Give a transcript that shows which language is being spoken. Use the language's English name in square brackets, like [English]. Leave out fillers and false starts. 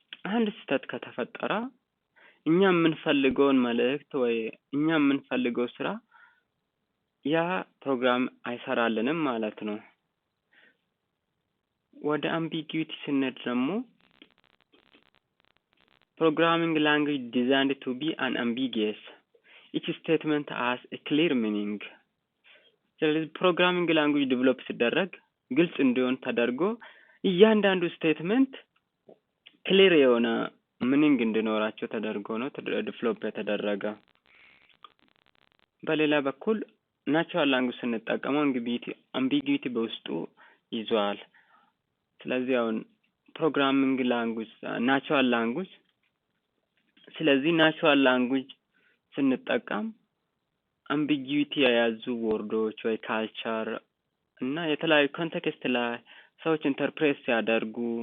[Amharic] አንድ ስህተት ከተፈጠረ እኛ የምንፈልገውን መልእክት ወይ እኛ የምንፈልገው ስራ ያ ፕሮግራም አይሰራልንም ማለት ነው። ወደ ambiguity ስንሄድ ደግሞ [English] programming language designed to be unambiguous. Each statement has a clear meaning. [Amharic] ስለዚህ ፕሮግራሚንግ ላንጉጅ ዴቨሎፕ ሲደረግ ግልጽ እንዲሆን ተደርጎ እያንዳንዱ ስቴትመንት ክሊር የሆነ ሚኒንግ እንዲኖራቸው ተደርጎ ነው ዴቨሎፕ የተደረገ። በሌላ በኩል ናቹራል ላንጉጅ ስንጠቀመው ambiguity በውስጡ ይዟል። ስለዚህ አሁን ፕሮግራሚንግ ላንጉጅ ናቹራል ላንጉጅ ስለዚህ ናቹራል ላንጉጅ ስንጠቀም ambiguity የያዙ ወርዶች ወይ ካልቸር እና የተለያዩ ኮንቴክስት ላይ ሰዎች ኢንተርፕሬት ሲያደርጉ